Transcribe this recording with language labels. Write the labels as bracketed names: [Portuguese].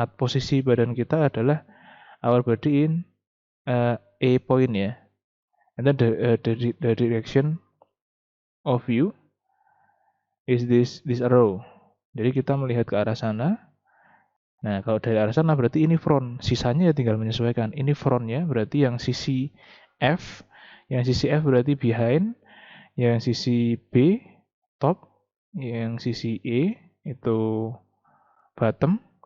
[Indonesian] Posisi badan kita adalah [English] our body in A point [Indonesian] ya. [English] And then the direction of view is this arrow. [Indonesian] Jadi kita melihat ke arah sana. Nah, kalau dari arah sana berarti ini front. Sisanya ya tinggal menyesuaikan. Ini frontnya berarti yang sisi F. Yang sisi F berarti behind. Yang sisi B top. Yang sisi E itu bottom.